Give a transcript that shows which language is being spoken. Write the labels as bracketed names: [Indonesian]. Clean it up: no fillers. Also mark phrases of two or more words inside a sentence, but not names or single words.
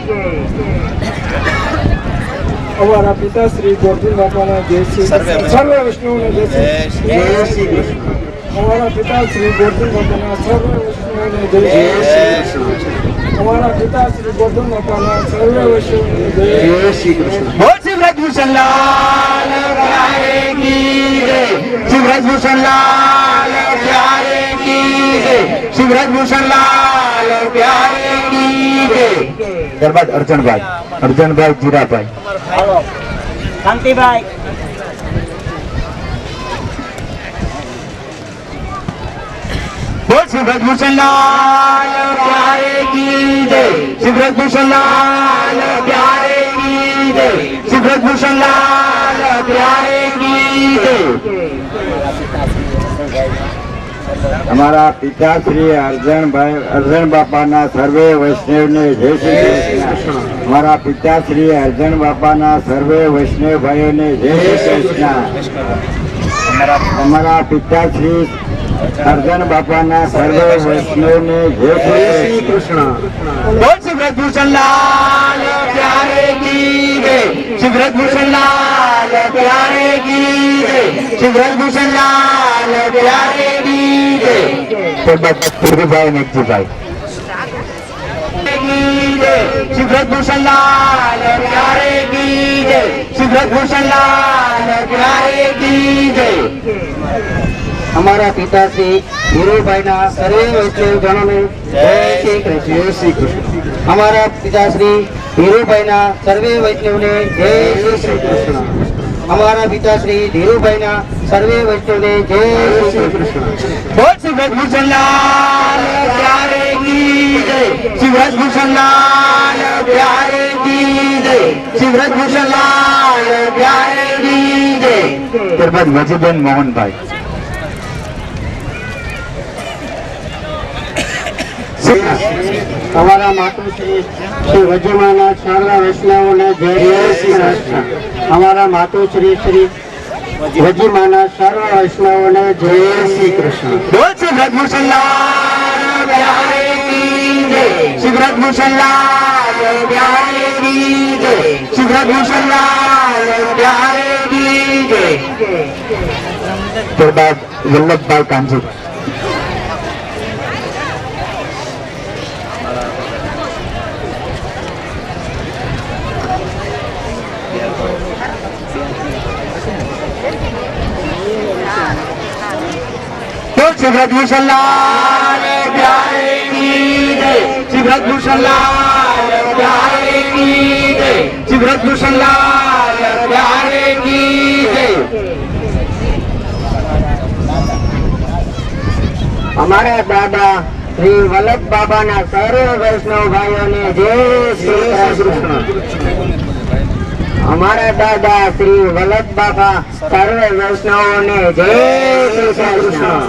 [Gujarati] અમારા પિતા શ્રી ગોવિંદ બાપા જય શ્રી સર્વે વૈષ્ણવ ને જય શ્રી કૃષ્ણ અમારા પિતા શ્રી ગોવિંદ બાપા સર્વે વૈષ્ણવ ને જય શ્રી કૃષ્ણ અમારા પિતા શ્રી ગોવિંદ બાપા સર્વે વૈષ્ણવ ને જય શ્રી કૃષ્ણ [Hindi] बोल श्री ब्रजभूषण लाल प्यारे की जय श्री ब्रजभूषण लाल प्यारे की जय श्री ब्रजभूषण लाल प्यारे की जय [Gujarati] ત્યારબાદ અર્જનભાઈ જીરાભાઈ શાંતિભાઈ [Hindi] बोल श्री ब्रजभूषण लाल प्यारे की जय श्री ब्रजभूषण लाल प्यारे की जय श्री ब्रजभूषण लाल प्यारे की जय [Gujarati] અમારા પિતા શ્રી અર્જણ બાપાના સર્વે વૈષ્ણવને જય શ્રી કૃષ્ણ. અમારા પિતા શ્રી અર્જણ બાપાના સર્વે વૈષ્ણવ ભાઈઓને જય શ્રી કૃષ્ણ. અમારા પિતા શ્રી અર્જણ બાપાના સર્વે વૈષ્ણવને જય શ્રી કૃષ્ણ. [Hindi] बोल श्री ब्रजभूषण लाल प्यारे की जय. श्री ब्रजभूषण लाल प्यारे की जय. श्री ब्रजभूषण लाल प्यारे की जय. [Gujarati] ત્યારબાદ ધીરુભાઈ મેઘજીભાઈ. [Hindi] श्री ब्रजभूषण लाल प्यारे की जय. श्री ब्रजभूषण लाल प्यारे की जय. [Gujarati] અમારા પિતાશ્રી ધીરુભાઈના સર્વે વૈષ્ણવજનોને જય શ્રી કૃષ્ણ. જય શ્રી કૃષ્ણ. અમારા પિતાશ્રી ધીરુભાઈના સર્વે વૈષ્ણવને જય શ્રી કૃષ્ણ. અમારા પિતાશ્રી ધીરુભાઈના સર્વે વૈષ્ણવને જય શ્રી કૃષ્ણ. [Hindi] बोल श्री ब्रजभूषण लाल प्यारे की जय. श्री ब्रजभूषण लाल प्यारे की जय. श्री ब्रजभूषण लाल प्यारे की जय. [Gujarati] ત્યારબાદ મજીબેન મોહનભાઈ. અમારા માતુશ્રી શ્રી વજીમાના સર્વ વૈષ્ણવોને જય શ્રી કૃષ્ણ. અમારા માતુશ્રી શ્રી વજીમાના સર્વ વૈષ્ણવોને જય શ્રી કૃષ્ણ. [Hindi] बोल श्री ब्रजभूषण लाल प्यारे की जय. श्री ब्रजभूषण लाल प्यारे की जय. श्री ब्रजभूषण लाल प्यारे की जय. [Gujarati] ત્યારબાદ વલ્લભભાઈ કાંજી. [Hindi] बोल श्री ब्रजभूषण लाल प्यारे की जय. श्री ब्रजभूषण लाल प्यारे की जय. श्री ब्रजभूषण लाल प्यारे की जय. [Gujarati] અમારા દાદા શ્રી વલ્લભ બાબાના સર્વ વૈષ્ણવ ભાઈઓને જય શ્રી કૃષ્ણ. અમારા દાદા શ્રી વલ્લભ બાબા સર્વ વૈષ્ણવોને જય શ્રી કૃષ્ણ.